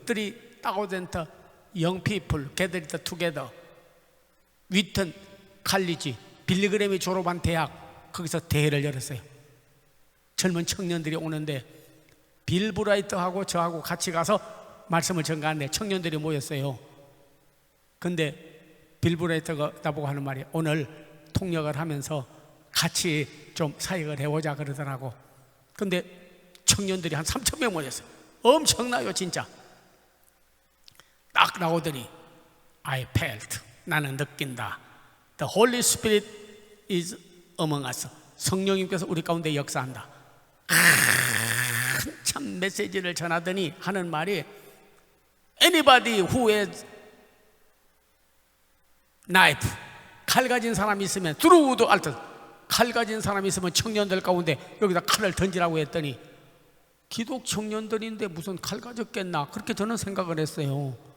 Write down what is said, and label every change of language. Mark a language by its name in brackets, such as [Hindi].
[English] 3,000 young people gathered together. [Korean] 위튼 칼리지, 빌리그램이 졸업한 대학, 거기서 대회를 열었어요. 젊은 청년들이 오는데 빌 브라이트하고 저하고 같이 가서 말씀을 전가하는데 청년들이 모였어요. 근데 빌 브라이트가 나보고 하는 말이, 오늘 통역을 하면서 같이 좀 사역을 해보자 그러더라고. 근데 청년들이 한 3,000명 모였어요. 엄청나요 진짜. 딱 나오더니 [English] I felt, [Korean] 나는 느낀다. [English] The Holy Spirit is among us. [Korean] 성령님께서 우리 가운데 역사한다. 참 메시지를 전하더니 하는 말이, [English] Anybody who has knife, [Korean] 칼 가진 사람이 있으면 [English] through the altar, [Korean] 칼 가진 사람이 있으면 청년들 가운데 여기다 칼을 던지라고 했더니, 기독 청년들인데 무슨 칼 가졌겠나 그렇게 저는 생각을 했어요.